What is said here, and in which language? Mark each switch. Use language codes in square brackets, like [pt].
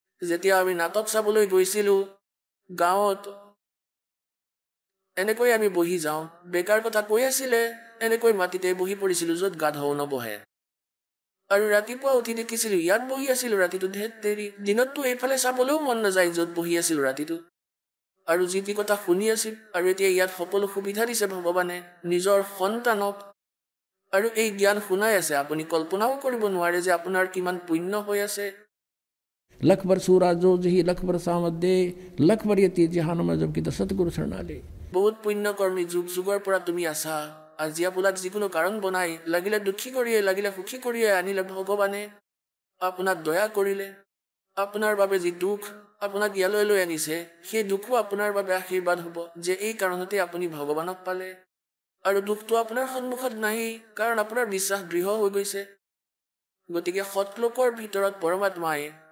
[as] যেতিয়া আমি নাটক চাবলৈ গৈছিলো গাঁৱত, এনেকৈ আমি বহি যাওঁ, বেকাৰ কথা কৈ আছিলে, এনেকৈ মাটিতে বহি পৰিছিলো য'ত গাধও নবহে, আৰু ৰাতিপুৱা উঠি দেখিছিলো ইয়াত বহি আছিলো ৰাতিটো। ধেত তেৰি, দিনততো এইফালে চাবলৈও মন নাযায় য'ত বহি আছিলো ৰাতিটো। আৰু যি টি কথা শুনি আছিল আৰু এতিয়া ইয়াত সকলো সুবিধা দিছে ভগৱানে নিজৰ সন্তানক আৰু এই জ্ঞান শুনাই আছে আপুনি কল্পনাও কৰিব নোৱাৰে যে আপোনাৰ কিমান পুণ্য হৈ আছে [hi] लख बर सूरा जो जही लख बर सामत दे लख बर यती जहान में जब की तो सतगुरु शरणाले [as] বহুত পুণ্যকৰ্মী যুগ যুগৰ পৰা তুমি আছা আজি আপোনাক যিকোনো কাৰণ বনাই লাগিলে দুখী কৰিয়ে লাগিলে সুখী কৰিয়ে আনিলে ভগৱানে আপোনাক দয়া কৰিলে আপোনাৰ বাবে যি দুখ আপোনাক ইয়ালৈ লৈ আনিছে সেই দুখো আপোনাৰ বাবে আশীৰ্বাদ হ'ব যে এই কাৰণতে আপুনি ভগৱানক পালে আৰু দুখটো আপোনাৰ সন্মুখত নাহি কাৰণ আপোনাৰ বিশ্বাস দৃঢ় হৈ গৈছে গতিকে সৎলোকৰ ভিতৰত পৰমাত্মাই